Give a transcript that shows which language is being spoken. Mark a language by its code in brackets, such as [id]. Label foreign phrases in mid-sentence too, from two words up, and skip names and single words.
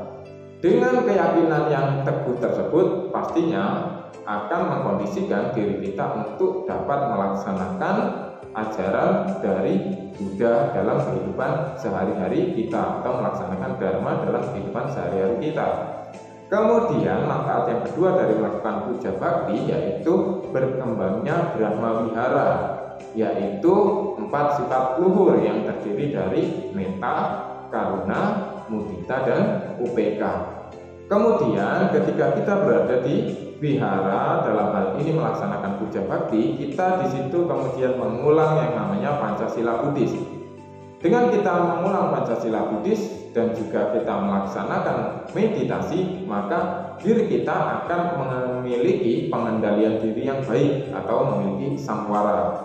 [id] Dengan keyakinan yang teguh tersebut pastinya akan mengkondisikan diri kita untuk dapat melaksanakan ajaran dari Buddha dalam kehidupan sehari-hari kita atau melaksanakan Dharma dalam kehidupan sehari-hari kita. Kemudian manfaat yang kedua dari melakukan puja bakti yaitu berkembangnya Brahma Wihara, yaitu 4 sifat luhur yang terdiri dari [pi] metta, karuna, mudita, [id] dan upeka. Kemudian ketika kita berada di wihara dalam hal ini melaksanakan puja bakti, kita di situ kemudian mengulang yang namanya Pancasila Buddhis. Dengan kita mengulang Pancasila Buddhis dan juga kita melaksanakan meditasi, maka diri kita akan memiliki pengendalian diri yang baik atau memiliki samwara.